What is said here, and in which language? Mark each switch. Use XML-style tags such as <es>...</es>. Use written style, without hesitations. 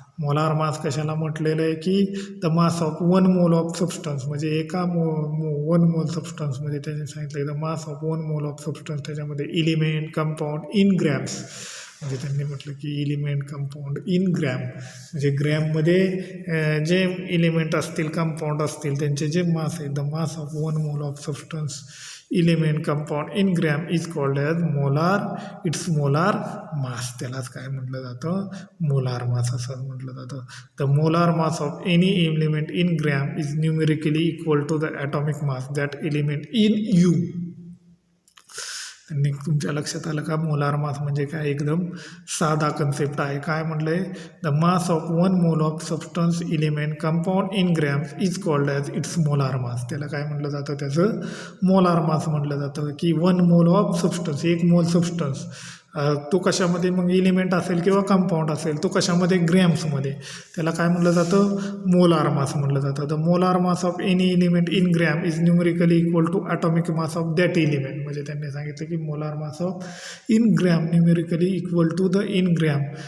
<mr>Molar mass कशाला म्हटलेलं आहे की</mr> <en>the mass of 1 mole of substance</en> <mr>म्हणजे एका 1 मोल सबस्टन्समध्ये त्यांनी सांगितलं</mr> <en>the mass of 1 mole of substance</en> <mr>त्याच्यामध्ये</mr> <en>element compound in grams</en> <mr>म्हणजे त्यांनी म्हटलं की</mr> <en>element compound in gram</en> <mr>म्हणजे ग्रॅममध्ये जे एलिमेंट असतील कंपाऊंड असतील त्यांचे जे मास आहे</mr> <en>The mass of 1 mole of substance element compound in gram is called as molar it's molar mass.</en> <mr>त्यालाच काय म्हटलं जातं मोलार मास असं म्हटलं जातं.</mr> <en>The molar mass of any element in gram is numerically equal to the atomic mass that element in u.</en> <mr>त्यांनी तुमच्या लक्षात आलं का मोलार मास म्हणजे काय एकदम साधा कन्सेप्ट आहे. काय म्हटलं आहे</mr> <en>The mass of 1 mole of substance element compound in grams is called as it's molar mass.</en> <mr>त्याला काय म्हटलं जातं त्याचं मोलार मास म्हटलं जातं की</mr> <en>1 mole of substance</en> <mr>1 मोल सबस्टन्स तो कशामध्ये मग एलिमेंट असेल किंवा कंपाऊंड असेल तो कशामध्ये ग्रॅम्समध्ये त्याला काय म्हटलं जातं मोलार मास म्हटलं जातं.</mr> <en>the molar mass of any element in gram is numerically equal to atomic mass of that element</en> <mr>म्हणजे त्यांनी सांगितलं की</mr> <en>molar mass of in gram</en> <mr>numerically equal to the in gram</mr>